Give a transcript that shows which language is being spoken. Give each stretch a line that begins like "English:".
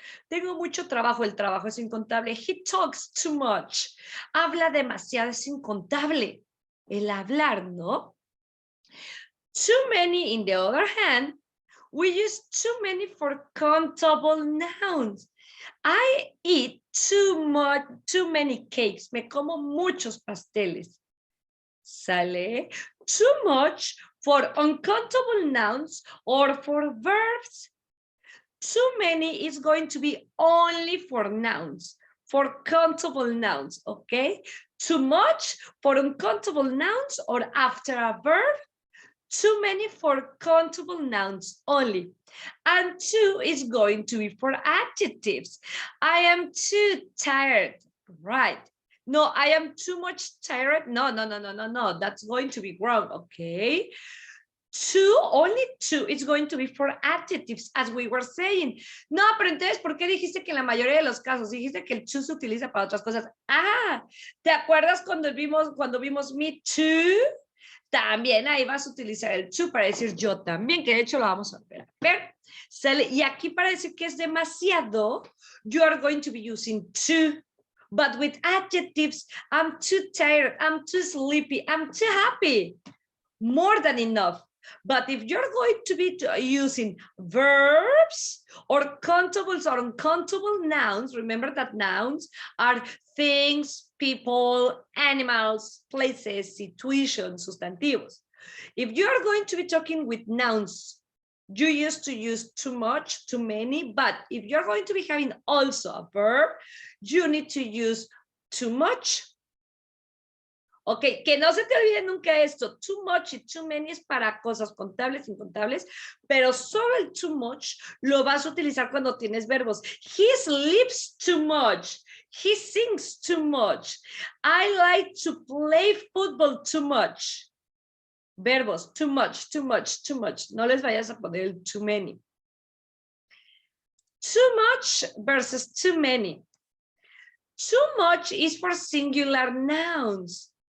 Spanish: Tengo mucho trabajo, el trabajo es incontable.
English: He talks too much.
Spanish: Habla demasiado, es incontable. El hablar, ¿no?
English: Too many, in the other hand, we use too many for countable nouns. I eat too many cakes.
Spanish: Me como muchos pasteles. ¿Sale?
English: Too much for uncountable nouns or for verbs. Too many is going to be only for nouns, for countable nouns, okay? Too much for uncountable nouns or after a verb. Too many for countable nouns only. And two is going to be for adjectives. I am too tired. Right. No, I am too much tired. No. That's going to be wrong. Okay. Two, only two is going to be for adjectives, as we were saying.
Spanish: No, pero entonces, ¿por qué dijiste que en la mayoría de los casos dijiste que el to se utiliza para otras cosas? Ah, ¿te acuerdas cuando vimos me too? También ahí vas a utilizar el to para decir yo también, que de hecho lo vamos a ver. Sale, y aquí para decir que es demasiado, you are going to be using to.
English: But with adjectives, I'm too tired, I'm too sleepy, I'm too happy. More than enough. But if you're going to be using verbs or countables or uncountable nouns, remember that nouns are things, people, animals, places, situations, sustantivos. If you're going to be talking with nouns, you used to use too much, too many, but if you're going to be having also a verb, you need to use too much.
Spanish: Ok, que no se te olvide nunca esto, too much y too many es para cosas contables, incontables, pero solo el too much lo vas a utilizar cuando tienes verbos.
English: He sleeps too much, he sings too much, I like to play football too much.
Spanish: Verbos, too much, too much, too much. No les vayas a poner el too many.
English: Too much versus too many. Too much is for singular nouns.